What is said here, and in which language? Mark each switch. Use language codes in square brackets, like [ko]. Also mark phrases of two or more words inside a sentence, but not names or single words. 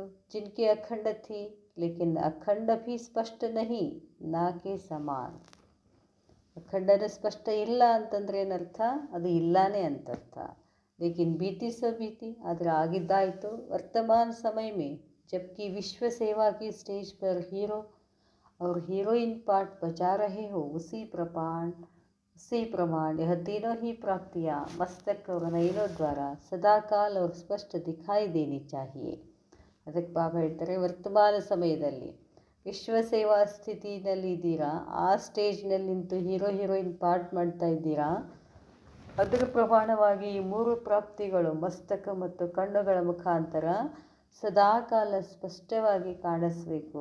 [hi] जिनकी अखंड थी लेकिन अखंड भी स्पष्ट नहीं ना के समान. [kn] ಅಖಂಡನ ಸ್ಪಷ್ಟ ಇಲ್ಲ ಅಂತಂದರೆ ಏನರ್ಥ, ಅದು ಇಲ್ಲಾನೇ ಅಂತರ್ಥ. [hi] लेकिन बीती सो बीती, [kn] ಆದರೆ ಆಗಿದ್ದಾಯಿತು. [hi] वर्तमान समय में जबकि विश्व सेवा की स्टेज पर हीरो और हीरोइन पार्ट बजा रहे हो, उसी प्रमाण यह तीनों ही प्राप्तियाँ मस्तक और नयनों द्वारा सदाकाल और स्पष्ट दिखाई देनी चाहिए. [kn] ಅದಕ್ಕೆ ಬಾಬಾ ಹೇಳ್ತಾರೆ, ವರ್ತಮಾನ ಸಮಯದಲ್ಲಿ ವಿಶ್ವ ಸೇವಾ ಸ್ಥಿತಿನಲ್ಲಿ ಇದ್ದೀರಾ, ಆ ಸ್ಟೇಜ್ನಲ್ಲಿ ನಿಂತು ಹೀರೋಯಿನ್ ಪಾರ್ಟ್ ಮಾಡ್ತಾ ಇದ್ದೀರಾ. ಅದರ ಪ್ರಮಾಣವಾಗಿ ಈ ಮೂರು ಪ್ರಾಪ್ತಿಗಳು ಮಸ್ತಕ ಮತ್ತು ಕಣ್ಣುಗಳ ಮುಖಾಂತರ ಸದಾಕಾಲ ಸ್ಪಷ್ಟವಾಗಿ ಕಾಣಿಸ್ಬೇಕು.